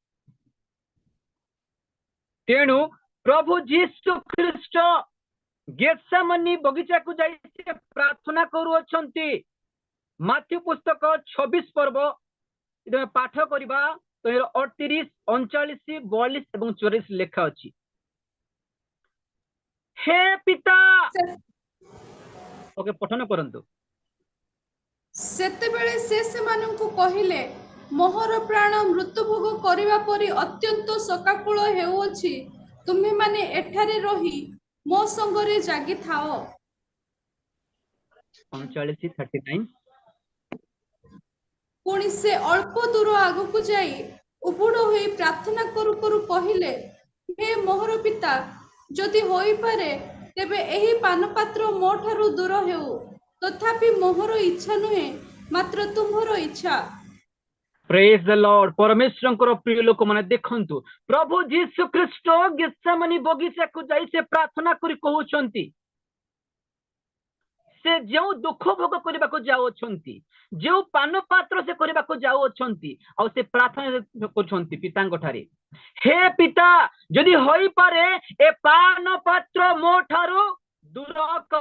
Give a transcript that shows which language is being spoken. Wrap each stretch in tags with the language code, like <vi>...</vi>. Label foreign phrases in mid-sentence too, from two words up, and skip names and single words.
<or>ତେଣୁ ପ୍ରଭୁ ଯୀଶୁ ଖ୍ରୀଷ୍ଟ ଗେତ୍ସେମନି ବଗିଚାକୁ ଯାଇ ପ୍ରାର୍ଥନା କରୁଅଛନ୍ତି। ମାଥ୍ୟୁ ପୁସ୍ତକ 26 ପର୍ବ ପାଠ କରିବା 38, 39, 42 ଏବଂ 44 ଲେଖା ଅଛି। ହେ ପିତା, ଓକେ ପଠନ କରନ୍ତୁ। ସେତେବେଳେ ସେ ସେମାନଙ୍କୁ କହିଲେ, ମୋହର ପ୍ରାଣ ମୃତ୍ୟୁଭୋଗ କରିବା ପରି ଅତ୍ୟନ୍ତ ଶୋକାକୁଳ ହେଉଅଛି। ତୁମେମାନେ ଏଠାରେ ରହି ମୋ ସଙ୍ଗରେ ଜାଗିଥାଅ। 39, 39। ପୁଣି ସେ ଅଳ୍ପ ଦୂର ଆଗକୁ ଯାଇ ଉବୁଡ଼ ହୋଇ ପ୍ରାର୍ଥନା କରୁ କରୁ କହିଲେ, ହେ ମୋହର ପିତା, ଯଦି ହୋଇପାରେ ତେବେ ଏହି ପାନପାତ୍ର ମୋ ଠାରୁ ଦୂର ହେଉ। ତଥାପି ମୋହର ଇଚ୍ଛା ନୁହେଁ, ମାତ୍ର ତୁମ୍ଭର ଇଚ୍ଛା।</or> <en>Praise the Lord.</en> <or>परमेश्वरଙ୍କର ପ୍ରିୟ ଲୋକମାନେ ଦେଖନ୍ତୁ, ପ୍ରଭୁ ଯୀଶୁ ଖ୍ରୀଷ୍ଟ ଗେତ୍ସେମନି ବଗିଚାକୁ ଯାଇ ସେ ପ୍ରାର୍ଥନା କରି କହୁଛନ୍ତି, ସେ ଯେଉଁ ଦୁଃଖ ଭୋଗ କରିବାକୁ ଯାଉଅଛନ୍ତି, ଯେଉଁ ପାନ ପାତ୍ର ସେ କରିବାକୁ ଯାଉଅଛନ୍ତି, ଆଉ ସେ ପ୍ରାର୍ଥନା କରୁଛନ୍ତି ପିତାଙ୍କ ଠାରେ, ହେ ପିତା, ଯଦି ହୋଇପାରେ ଏ ପାନ ପାତ୍ର ମୋ ଠାରୁ ଦୂର କର।</or>